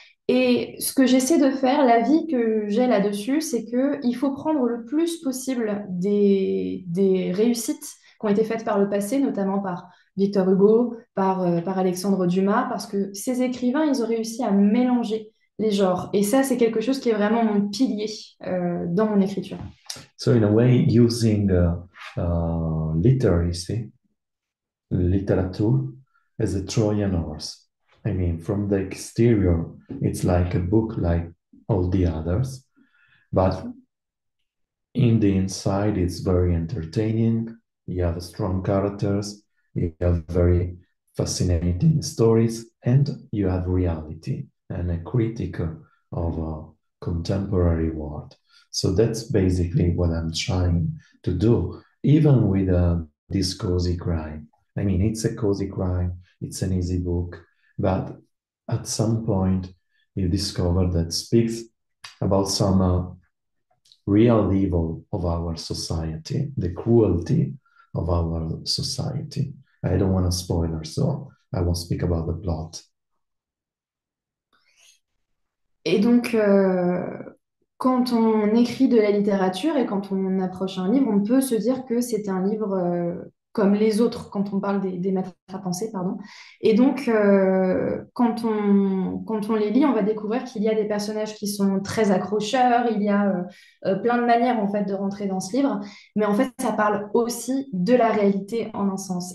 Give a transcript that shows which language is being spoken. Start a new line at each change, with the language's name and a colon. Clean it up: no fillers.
French: Et ce que j'essaie de faire, l'avis que j'ai là-dessus, c'est qu'il faut prendre le plus possible des réussites qui ont été faites par le passé, notamment par Victor Hugo, par Alexandre Dumas, parce que ces écrivains, ils ont réussi à mélanger les genres. Et ça, c'est quelque chose qui est vraiment mon pilier dans mon écriture.
English: So in a way, using literacy, literature, as a Trojan horse. I mean, from the exterior, it's like a book like all the others, but in the inside, it's very entertaining. You have strong characters, you have very fascinating stories, and you have reality and a critic of a contemporary world. So that's basically what I'm trying to do, even with this cozy crime. I mean, it's a cozy crime, it's an easy book, but at some point you discover that speaks about some real evil of our society, the cruelty of our society. I don't want to spoiler, so I won't speak about the plot.
French: Et donc, quand on écrit de la littérature et quand on approche un livre, on peut se dire que c'est un livre comme les autres, quand on parle des maîtres à penser, pardon. Et donc, quand on les lit, on va découvrir qu'il y a des personnages qui sont très accrocheurs, il y a plein de manières en fait de rentrer dans ce livre, mais en fait, ça parle aussi de la réalité en un sens.